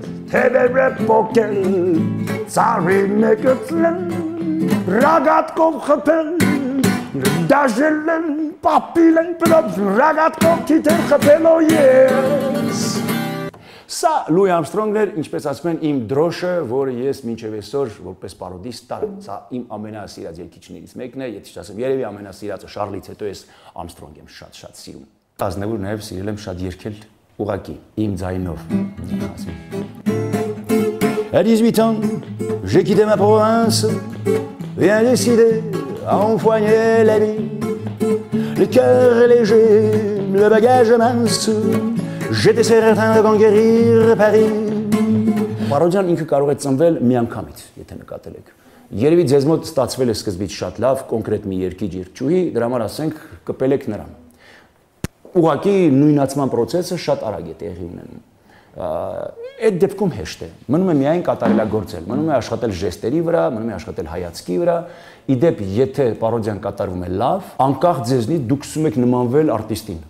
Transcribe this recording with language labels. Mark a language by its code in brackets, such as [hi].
[hy] Թեբերը պոկել, ծարին է գծլել, ռագատկով խպել, դաժել են, պապիլ են պրոպ, ռագատկով թիթեր խպել ու ես Սա Լուի Արմստրոնգն էր, ինչպես ասում են, իմ դրոշը, որը ես մինչև այսօր որպես պարոդիստ տարեմ, սա իմ ամենասիրած երգիչներից մեկն է, եթե չասեմ, երևի ամենասիրածը Շարլից հետո ես Արմստրոնգ եմ շատ սիրում։ Ազնվուր նաև սիրել եմ շատ երգել ուղակի, իմ ձայնով։ [fr] À 18 ans, j'ai quitté ma province, bien décidé à empoigner la vie. Le cœur est léger, le bagage mince, j'étais certain de conquérir Paris. [hy] Parodian ինքը կարող է ծնվել միանգամից, եթե նկատել եք։ Երևի ձեզ մոտ ստացվել է սկզբից շատ լավ, կոնկրետ մի երգիչ երգչուհի, դրա համար ասենք կպել եք նրան։ Ուղղակի նույնացման process-ը շատ արագ է տեղի ունենում։ Այդ դեպքում հեշտ է։ Մնում է միայն կատարելագործել, մնում է աշխատել ժեստերի վրա, մնում է աշխատել հայացքի վրա։ Իդեպ, եթե պարոդիան կատարվում է լավ, անկախ ձեզնից դուք սկսում եք նմանվել արտիստին։